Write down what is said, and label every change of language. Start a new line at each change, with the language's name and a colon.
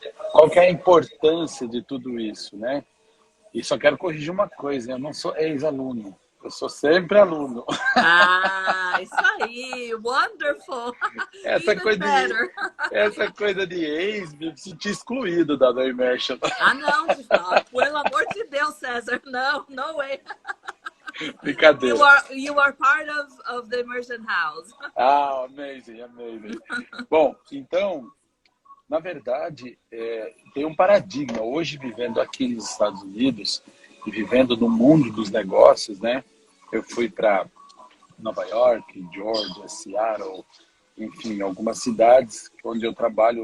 Portuguese: qual que é a importância de tudo isso, né? E só quero corrigir uma coisa, eu não sou ex-aluno, eu sou sempre aluno. Isso aí, wonderful. Essa
English: Even
Portuguese: coisa de,
English: better.
Portuguese: essa coisa de ex, me senti excluído da Immersion. Não, pelo amor de Deus, César, não,
English: no way.
Portuguese: Brincadeira.
English: You are part of the Immersion House. Amazing, amazing.
Portuguese: Bom, então, na verdade, tem um paradigma. Hoje, vivendo aqui nos Estados Unidos e vivendo no mundo dos negócios, né? Eu fui para Nova York, Georgia, Seattle, enfim, algumas cidades onde eu trabalho.